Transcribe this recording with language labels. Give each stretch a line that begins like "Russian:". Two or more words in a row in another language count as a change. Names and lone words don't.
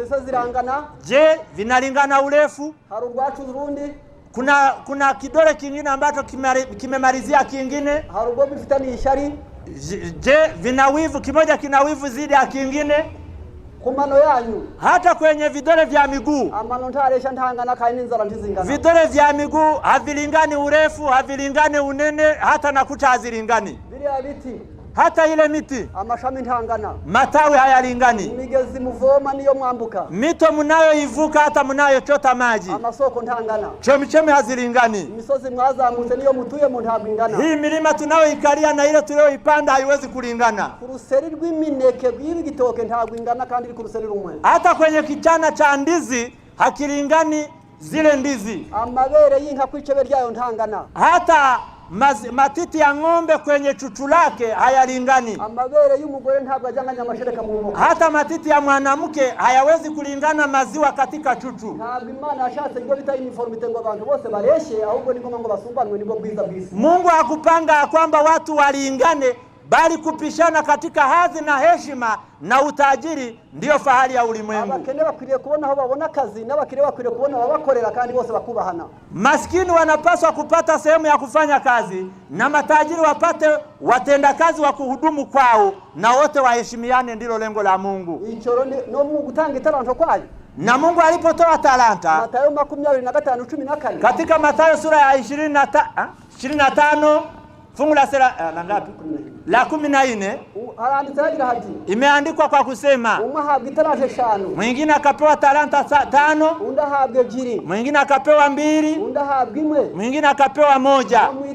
Swahili: Je, vinalingana urefu? Kuna kidole kingine ambacho kimemalizia kingine? Je, vina wivu, kimoja kina wivu zidi ya kingine?
Kinyarwanda: Kumano yanyu.
Swahili: Hata kwenye vidole vya miguu.
Kinyarwanda: Amano ntaresha ntangana kandi n'inzara ntizingana.
Swahili: Vidole vya miguu havilingani urefu, havilingani unene, hata na kucha hazilingani.
Kinyarwanda: Biriya biti.
Swahili: Hata ile miti.
Kinyarwanda: Amashami ntangana.
Swahili: Matawi hayalingani.
Kinyarwanda: Imigezi muvoma niyo mwambuka.
Swahili: Mito mnayoivuka hata mnayochota maji.
Kinyarwanda: Amasoko ntangana.
Swahili: Chemichemi hazilingani.
Kinyarwanda: Imisozi mwazamutse niyo mutuye mu ntabingana.
Swahili: Hii milima tunayoikalia na ile tuliyoipanda haiwezi kulingana.
Kinyarwanda: Kuruseri rw'imineke rw'ibitoke ntabingana kandi kuruseri rumwe.
Swahili: Hata kwenye kichana cha ndizi hakilingani zile ndizi.
Kinyarwanda: Amabere y'inka kwicebe ryayo ntangana.
Swahili: Hata matiti ya ng'ombe kwenye chuchu lake hayalingani.
Kinyarwanda: Amabere y'umugore ntabwo ajanganya amashereka mu moko.
Swahili: Hata matiti ya mwanamke hayawezi kulingana maziwa katika chuchu.
Kinyarwanda: Ntabwo Imana yashatse ngo bita uniformite ngo abantu bose bareshe, ahubwo ni ngo basumbanwe nibo bwiza bwisi.
Swahili: Mungu hakupanga kwamba watu walingane, bali kupishana katika hadhi na heshima na utajiri ndio fahari ya ulimwengu.
Kinyarwanda: Abakene bakwiriye kubona aho babona kazi, n'abakire bakwiriye kubona ababakorera kandi bose bakubahana.
Swahili: Maskini wanapaswa kupata sehemu ya kufanya kazi na matajiri wapate watenda kazi wa kuhudumu kwao, na wote waheshimiane, ndilo lengo la Mungu.
Kinyarwanda: Ichoro no Mungu gutanga itaranto kwayo.
Swahili: Na Mungu alipotoa talanta Mathayo 25:14 katika Mathayo sura ya 25 fungu la ngapi? La 14. Imeandikwa kwa kusema mwingine akapewa talanta 5, mwingine akapewa 2, mwingine akapewa 1.